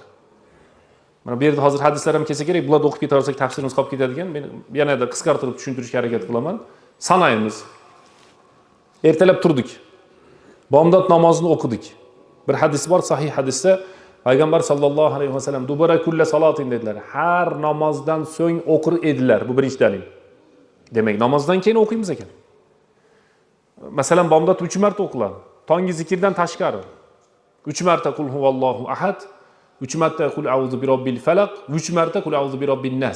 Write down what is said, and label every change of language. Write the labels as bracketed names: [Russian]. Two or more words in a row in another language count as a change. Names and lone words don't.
[Uzbek] Mana bu yerda hozir hadislar ham kelsa kerak, bularni o'qib ketaversak tafsirimiz qolib ketadigan. Men yanada qisqartirib tushuntirishga harakat qilaman. Sanaymiz. Ertalab turdik. Bomdod namozini o'qidik. Bir hadis bor, sahih hadisda payg'ambar [Arabic] صلى الله عليه وسلم دبر كل صلاة [Uzbek] dedilar. Har namozdan so'ng o'qir edilar. Bu birinchi dalil. Demak, namozdan keyin o'qiymiz ekan. Masalan, bomdod 3 marta o'qiladi. Tongi zikrdan tashqari. 3 marta [Arabic] قل هو الله أحد, [Uzbek] 3 marta [Arabic] قل أعوذ برب الفلق, [Uzbek] 3 marta [Arabic] قل أعوذ برب الناس.